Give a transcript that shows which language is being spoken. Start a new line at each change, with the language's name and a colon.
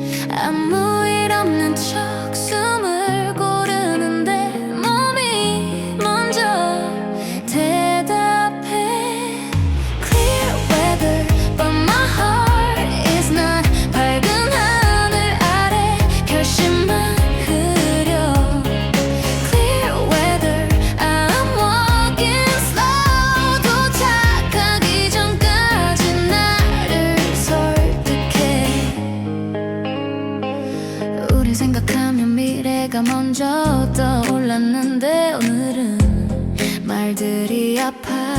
Korean: 아무 일 없는 척 숨을 고르는데 몸이 먼저 대답해.
English: Clear weather but my heart is not.
Korean: 밝은 하늘 아래 결심만 흐려.
English: Clear weather I'm walking slow.
Korean: 도착하기 전까지 나를 설득해. 우리 생각하면 미래가 먼저 떠올랐는데 오늘은 말들이 아파.